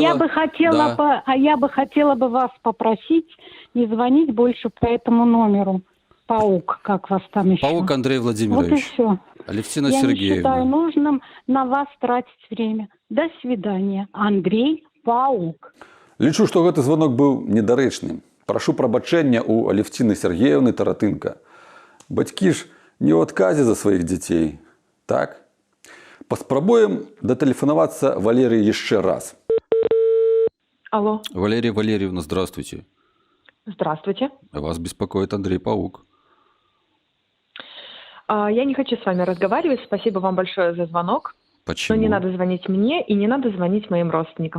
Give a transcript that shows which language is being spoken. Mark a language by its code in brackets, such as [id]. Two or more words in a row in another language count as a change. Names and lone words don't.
[ru] я бы хотела, Да. я бы хотела бы вас попросить не звонить больше по этому номеру. Паук, как вас там еще? Паук Андрей Вот и Владимирович. все. Алевтина Я не Сергеевна. считаю нужным на вас тратить время. До свидания. Андрей Паук. [be] Лічу, што гэты звонок быў недарэчным. Прашу прабачэння ў Алевціны Сергеевны Таратынка. Бацькі ж не ў адказе за сваіх дзяцей. Так? Паспрабуем датэлефанавацца Валерыі яшчэ раз. [ru] Алло, Валерия Валерьевна, здравствуйте. здравствуйте. Вас беспокоит Андрей Паук. Я не хочу с вами разговаривать. Спасибо вам большое за звонок. Почему? Но не надо звонить мне и не надо звонить моим родственникам.